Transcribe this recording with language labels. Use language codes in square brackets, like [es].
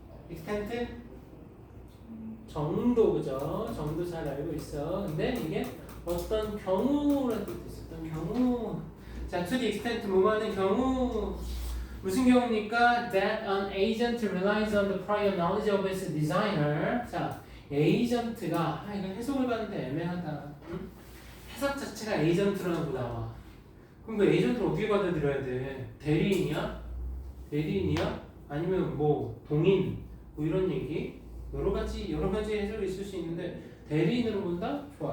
[ko] extent? 정도, 그죠? 정도 잘 알고 있어. 근데 이게 어떤 경우라는 뜻이 있어. 어떤 경우. 자, [en] to the extent [ko] 뭐하는 경우. 무슨 경우입니까? [en] That an agent relies on the prior knowledge of its designer. [ko] 자, 에이전트가 이거 해석을 받는데 애매하다. 응? 해석 자체가 에이전트라고 나와. 그럼 그 에이전트를 어떻게 받아들여야 돼? 대리인이야? 대리인이야? 아니면 뭐 동인? 뭐 이런 얘기? 여러 가지 해석이 있을 수 있는데 대리인으로 본다? 좋아.